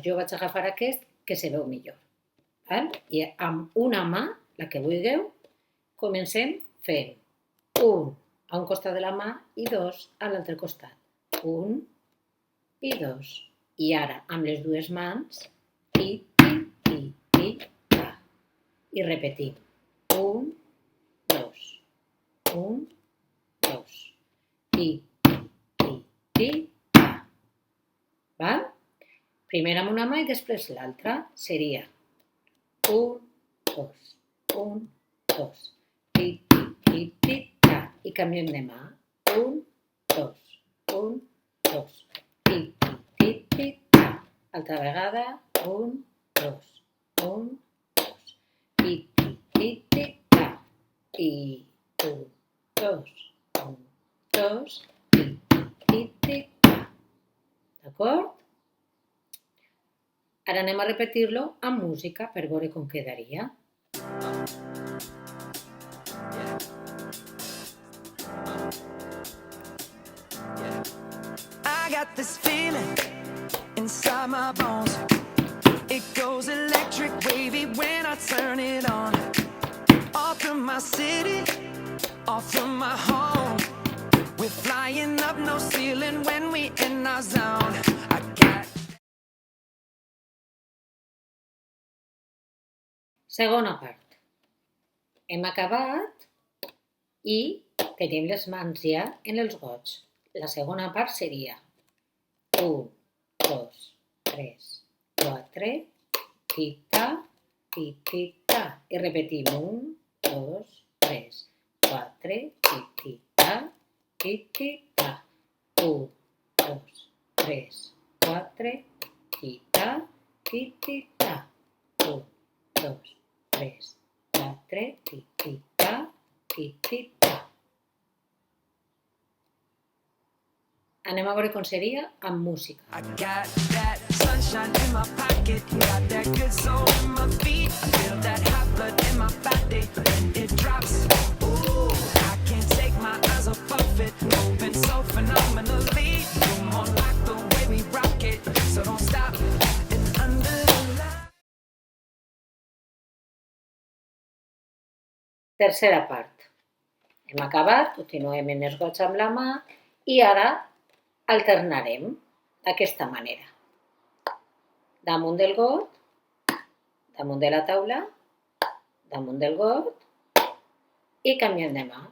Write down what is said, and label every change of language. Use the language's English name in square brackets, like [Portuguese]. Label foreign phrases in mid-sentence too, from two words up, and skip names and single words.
[Catalan] Jo vaig agafar aquest que se veu millor. I amb una mà, la que vulgueu, comencem fent 1 a un costat de la mà i 2 a l'altre costat. 1 i 2. I ara, amb les dues mans, ti, ta. I repetim. 1, 2. 1, 2. Ti, ta. Val? Primer amb una mà i després l'altra. Seria 1, 2. 1, 2. Ti, ta. I canviem de mà. 1, 2. 1, 2. Ti, ta. Altra vegada. 1, 2. 1, 2. Ti, ta. I 1, 2. 1, 2. Ti, ta. D'acord? Ara anem a repetir-lo amb música per veure com quedaria. [English] I got this feeling inside my bones. It goes electric wavy when I turn it on. Off from my city, off from my home. We're flying up no ceiling when we in our zone. I got... [Catalan] Segona part. Hem acabat i tenim les mans ja en els gots. La segona part seria 1, 2, 3, 4, ti-ta, ti-ta. I repetim 1, 2, 3, 4, ti-ta, ti-ta. 1, 2, 3, 4, ti-ta, ti-ta. 1, 2, 3, 4, ti-ta, ti-ta. Anem a veure com seria amb música. [English] I got that sunshine in my pocket, got that good soul in my feet, I feel that hot blood in my body when it drops. Ooh, I can't take my eyes off of it, moving so phenomenally. You're more like the way we rock it, so don't stop. And under the light. [Catalan] Tercera part. Hem acabat, continuem en els gots amb la mà i ara alternarem d'aquesta manera. Damunt del got, damunt de la taula, damunt del got i canviem de mà.